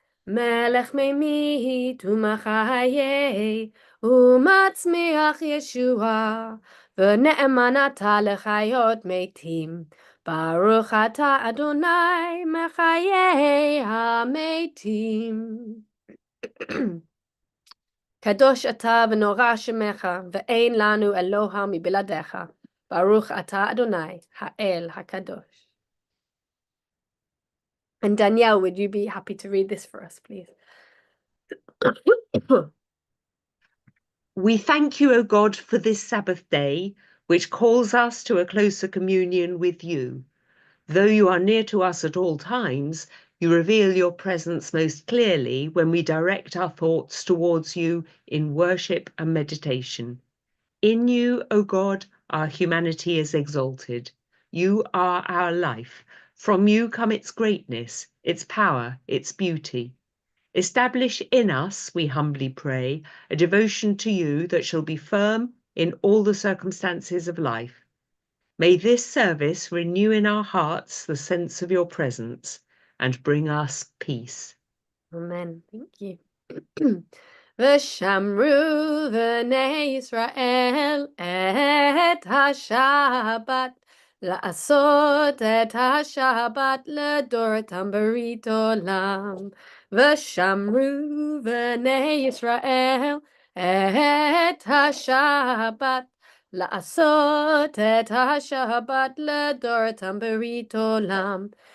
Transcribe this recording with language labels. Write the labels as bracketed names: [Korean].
[Hebrew] מלך ממית ומחיה ומצמיח ישועה ונאמן אתה לחיות מתים ברוך אתה אדוני מחיי המתים. קדוש אתה ונורא שמך, ואין לנו אלוה מבלעדיך. ברוך אתה אדוני, האל הקדוש. [English] And Danielle, would you be happy to read this for us, please? We thank you, O God, for this Sabbath day, which calls us to a closer communion with you. Though you are near to us at all times, you reveal your presence most clearly when we direct our thoughts towards you in worship and meditation. In you, O God, our humanity is exalted. You are our life. From you come its greatness, its power, its beauty. Establish in us, we humbly pray, a devotion to you that shall be firm in all the circumstances of life. May this service renew in our hearts the sense of your presence and bring us peace. Amen. Thank you. [Hebrew] ושמרו בני ישראל את השבת, לעשות את השבת לדורתם ברית עולם. ושמרו בני ישראל את השבת, לעשות את השבת לדורתם ברית עולם.